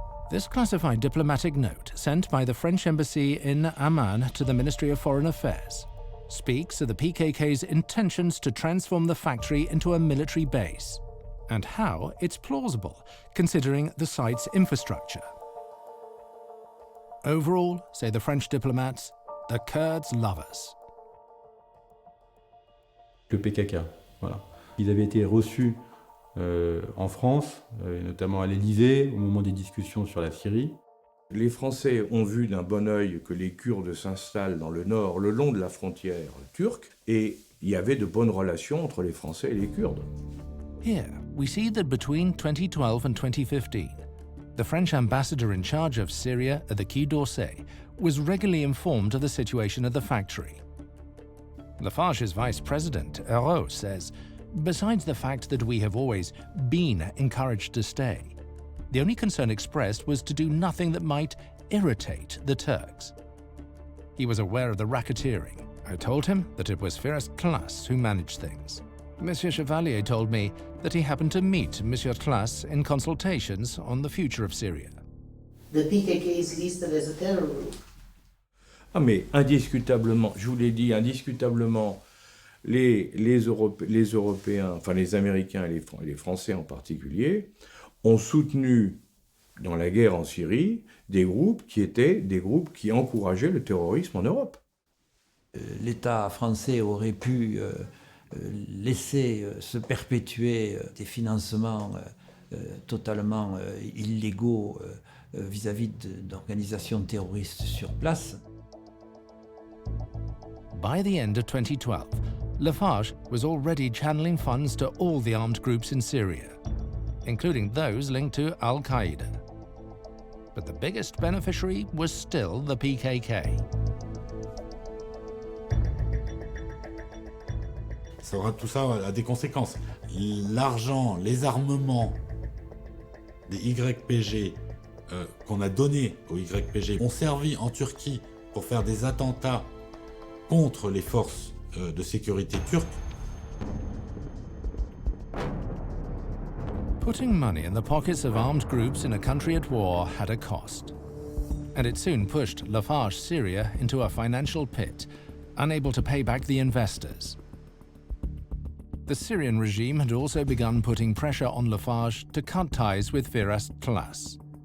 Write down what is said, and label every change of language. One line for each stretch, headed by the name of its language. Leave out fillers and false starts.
English: This classified diplomatic note sent by the French embassy in Amman to the Ministry of Foreign Affairs speaks of the PKK's intentions to transform the factory into a military base, and how it's plausible considering the site's infrastructure. Overall, say the French diplomats, the Kurds love us.
French: Le PKK, voilà. Ils avaient été reçus en France, notamment à l'Élysée, au moment des discussions sur la Syrie. Les Français ont vu d'un bon œil que les Kurdes s'installent dans le nord, le long de la frontière turque, et il y avait de bonnes relations entre les Français et les Kurdes.
English: Here, we see that between 2012 and 2015, the French ambassador in charge of Syria at the Quai d'Orsay was regularly informed of the situation at the factory. Lafarge's vice president, Hérault, says, besides the fact that we have always been encouraged to stay, the only concern expressed was to do nothing that might irritate the Turks. He was aware of the racketeering. I told him that it was Firas Tlas who managed things. Monsieur Chevalier told me that he happened to meet Monsieur Tlas in consultations on the future of Syria. The PKK is listed as a terror group.
French: Ah mais indiscutablement, je vous l'ai dit, indiscutablement, les Européens, enfin les Américains et les Français en particulier, ont soutenu dans la guerre en Syrie des groupes qui étaient des groupes qui encourageaient le terrorisme en Europe. L'État français aurait pu laisser se perpétuer des financements totalement illégaux vis-à-vis d'organisations terroristes sur place.
English: By the end of 2012, Lafarge was already channeling funds to all the armed groups in Syria, including those linked to Al-Qaeda. But the biggest beneficiary was still the PKK.
French: Tout ça a des conséquences. L'argent, les armements des YPG qu'on a donnés aux YPG ont servi en Turquie pour faire des attentats contre les forces de sécurité turques.
English: Putting money in the pockets of armed groups in a country at war had a cost, and it soon pushed Lafarge Syria into a financial pit, unable to pay back the investors. The Syrian regime had also begun putting pressure on Lafarge to cut ties with Firas Tlas.